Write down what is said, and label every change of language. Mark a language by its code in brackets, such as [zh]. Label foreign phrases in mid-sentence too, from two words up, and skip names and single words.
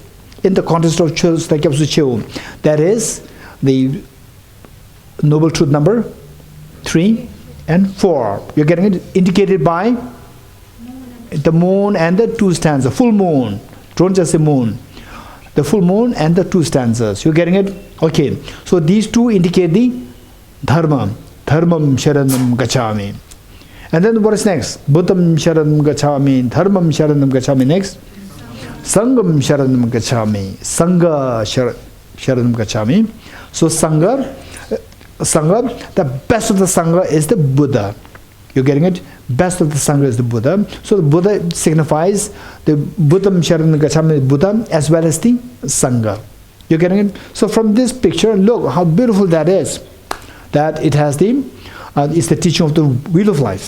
[en] In the context of chös like yapsuche, that is the noble truth number 3 and 4. You're getting it indicated by the moon and the 2 stanzas. Full moon. Don't just say moon. The full moon and the 2 stanzas. You're getting it? Okay. So these two indicate the dharma. [pi] Dharmam sharanam gacchami. [en] And then what is next? [pi] Buddham sharanam gacchami. Dharmam sharanam gacchami. [en] Next. [pi] Sangam sharanam gacchami. Sangha sharanam gacchami. [en] So Sangha, the best of the Sangha is the Buddha. You're getting it? Best of the Sangha is the Buddha. So the Buddha signifies the [pi] Buddham sharanam gacchami, [en] Buddha, as well as the Sangha. You're getting it? So from this picture, look how beautiful that is. That it has the, it's the teaching of the wheel of life.